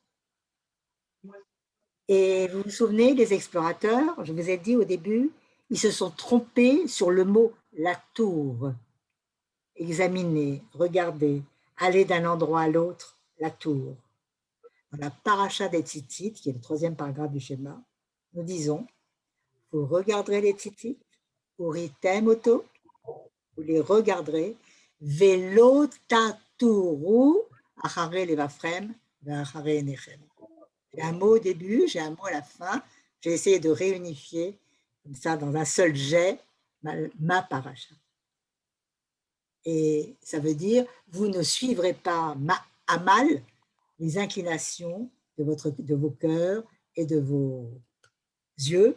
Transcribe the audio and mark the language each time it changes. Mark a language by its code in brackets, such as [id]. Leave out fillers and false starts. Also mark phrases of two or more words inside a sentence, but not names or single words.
[fr] Et vous vous souvenez des explorateurs, je vous ai dit au début, ils se sont trompés sur le mot la tour. Examiner, regarder, aller d'un endroit à l'autre, la tour. Dans la paracha des tzitzit, qui est le 3e paragraphe du schéma, nous disons, vous regarderez les tzitzit, [he] uritem oto, [fr] vous les regarderez, [he] velo taturu, achare levafrem, achare enechem. [fr] J'ai un mot au début, j'ai un mot à la fin, j'ai essayé de réunifier, comme ça, dans un seul jet, ma paracha. Et ça veut dire, vous ne suivrez pas à mal les inclinations de vos cœurs et de vos yeux.